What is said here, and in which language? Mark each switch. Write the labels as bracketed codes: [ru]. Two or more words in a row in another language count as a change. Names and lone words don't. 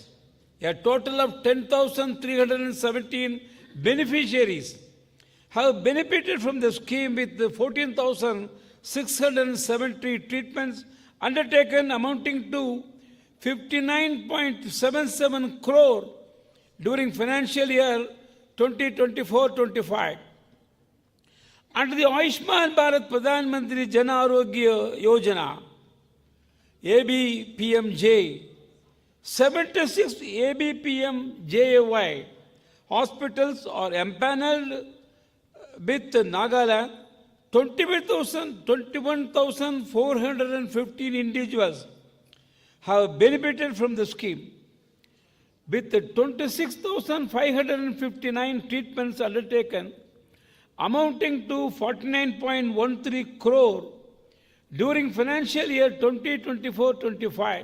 [en] A total of 10,317 beneficiaries have benefited from the scheme with 14,670 treatments undertaken amounting to 59.77 crore during financial year 2024-25. Under the Ayushman Bharat Pradhan Mantri Jan Arogya Yojana, ABPMJ, 76 ABPMJAY hospitals are empaneled with Nagaland. 21,415 individuals have benefited from the scheme, with 26,559 treatments undertaken, amounting to 49.13 crore during financial year 2024-25.